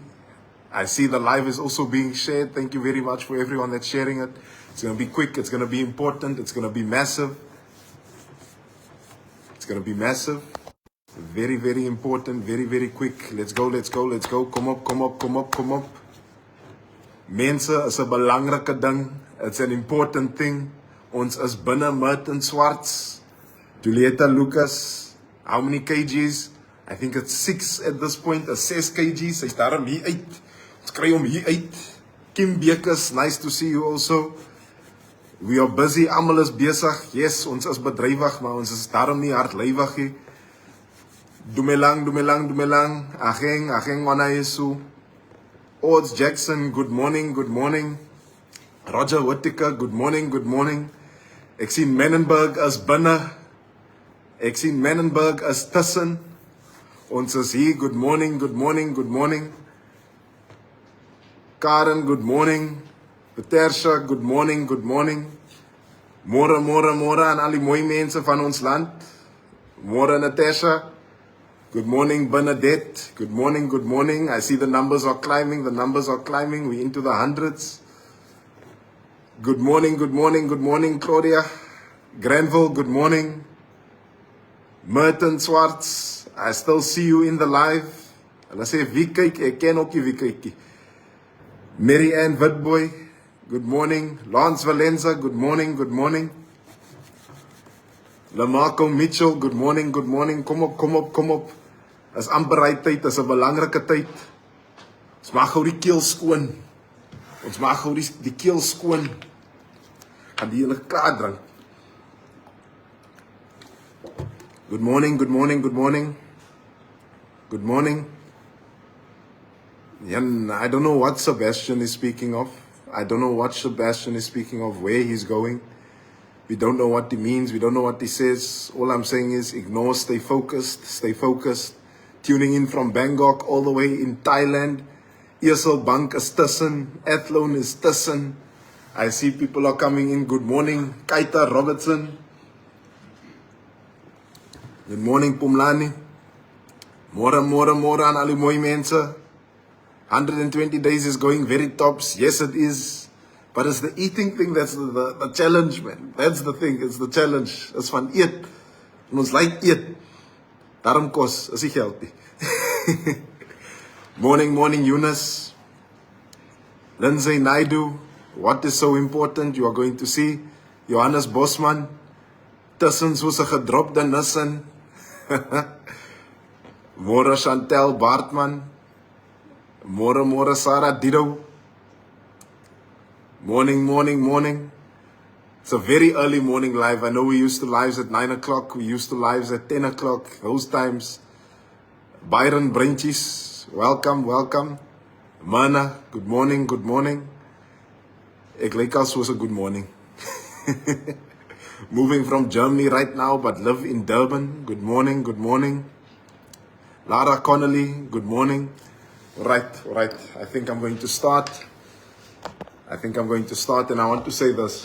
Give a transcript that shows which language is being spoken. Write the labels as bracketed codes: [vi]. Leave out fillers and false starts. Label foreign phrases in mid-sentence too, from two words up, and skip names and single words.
[en] I see the live is also being shared. Thank you very much for everyone that's sharing it. It's going to be quick. It's going to be important. It's going to be massive. It's going to be massive. Very, very important. Very, very quick. Let's go, let's go, let's go. Come up, come up, come up, come up. [af] Mense is 'n belangrike ding. [en] It's an important thing. [af] Ons is binne Merton Swarts. [en] Julieta Lucas. How many kgs? I think it's 6 at this point. 6 kgs. [af] Sy's daarom hier uit. Ons kry hom hier uit. [en] Kim Bekes, nice to see you also. We are busy. [af] Almal is besig. Yes, ons is bedrywig, maar ons is daarom nie hardlywig nie. [tn] Dumelang, dumelang, dumelang. Ageng wana Yesu. [en] Odds Jackson, good morning, good morning. Roger Whittaker, good morning, good morning. [af] Ek sien Menenberg as binne. Ek sien Menenberg as tussen. Ons is hier, [en] good morning, good morning, good morning. Karen, good morning. Petersha, good morning, good morning. [af] Môre, môre, môre aan al die mooi mense van ons land. Môre Natasha. [en] Good morning Bernadette. Good morning, good morning. I see the numbers are climbing, the numbers are climbing. We're into the hundreds. Good morning, good morning, good morning Claudia. Granville, good morning. Merton Swarts, I still see you in the live. [af] Hulle sê wie kyk, ek ken ook nie wie kyk. [en] Mary Ann Witboy, good morning. Lance Valenza, good morning, good morning. Lamarco Mitchell, good morning, good morning. [af] Kom op, kom op, kom op. Is amper hy tyd, is 'n belangrike tyd. Ons maak gou die keel skoon. Ons maak gou die keel skoon. Gaan die hele kaart drink. [en] Good morning, good morning, good morning. Good morning. Jan, I don't know what Sebastian is speaking of. I don't know what Sebastian is speaking of, where he's going. We don't know what he means. We don't know what he says. All I'm saying is ignore, stay focused, stay focused. Tuning in from Bangkok all the way in Thailand. [af] Eersel Bank is tussen. Athlone is tussen. [en] I see people are coming in. Good morning, Kaita Robertson. Good morning, Pumlani. [af] Môre, môre, môre aan al die mooi mense. [en] 120 days is going very tops. Yes, it is. But it's the eating thing that's the challenge, man. That's the thing. It's the challenge. It's [af] van eet. En ons like eet. Daarom kos, is nie geld nie. [en] Morning, morning, Eunice. Lindsay Naidu. What is so important? You are going to see Johannes Bosman. [af] Tussen soos 'n gedropte nissen. Môre Chantel Bartman. Môre, môre Sarah Dido. [en] Morning, morning, morning. It's a very early morning live. I know we used to lives at 9 o'clock. We used to lives at 10 o'clock. Those times. Byron Brentjes, welcome, welcome. Mana, good morning, good morning. [af] Ek lyk al soos 'n [en] good morning. Moving from Germany right now, but live in Durban. Good morning, good morning. Lara Connolly, good morning. Right. I think I'm going to start. And I want to say this.